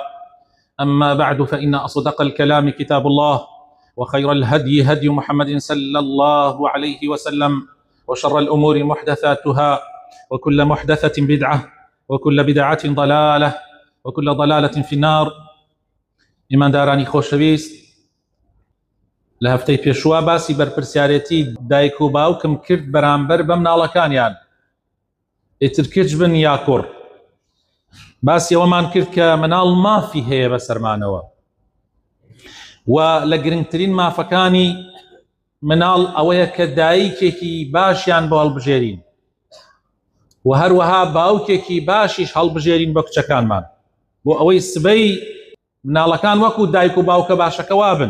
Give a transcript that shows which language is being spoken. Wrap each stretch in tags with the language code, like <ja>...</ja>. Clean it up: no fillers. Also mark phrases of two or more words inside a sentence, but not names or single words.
<ar>أما بعد، فإن أصدق الكلام كتاب الله، وخير الهدي هدي محمد صلى الله عليه وسلم، وشر الأمور محدثاتها، وكل محدثة بدعة، وكل بدعة ضلالة، وكل ضلالة في النار.</ar> <ckb>إمان داراني خوشويست، لە هەفتەی پێشوە باسی بەرپرسیارەتی دایک و باوکم کرد بەرامبەر بە مناڵەکانیان، ئیتر کچ بن یا کوڕ. باسی ئەوەمان کرد کە مناڵ مافی هەیە بەسەرمانەوە، و لە گرنگترین مافەکانی مناڵ ئەوەیە کە دایکێکی باشیان بۆ هەڵبژێرین، و هەروەها باوکێکی باشیش هەڵبژێرین بە کچەکانمان، بۆ ئەوەی سبەی مناڵەکان وەکو دایک و باوکە باشەکەوا بن.</ckb>